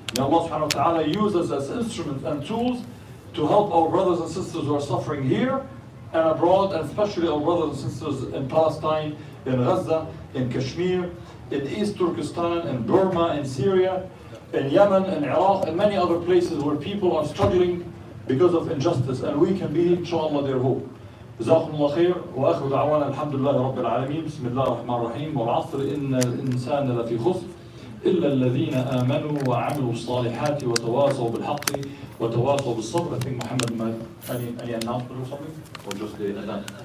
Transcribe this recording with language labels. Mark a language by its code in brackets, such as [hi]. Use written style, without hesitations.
[en] May Allah subhanahu wa ta'ala use us as instruments and tools to help our brothers and sisters who are suffering here and abroad, and especially our brothers and sisters in Palestine, in Gaza, in Kashmir, in East Turkestan, in Burma, in Syria, in Yemen, in Iraq, and many other places where people are struggling because of injustice, and we can be, inshallah, their hope. [ar] جزاكم الله خير واخر دعوانا الحمد لله رب العالمين بسم الله الرحمن الرحيم والعصر ان الانسان لفي خسر الا الذين امنوا وعملوا الصالحات وتواصوا بالحق وتواصوا بالصبر. [en] I think Muhammad might any announcement or something, or just the adhan.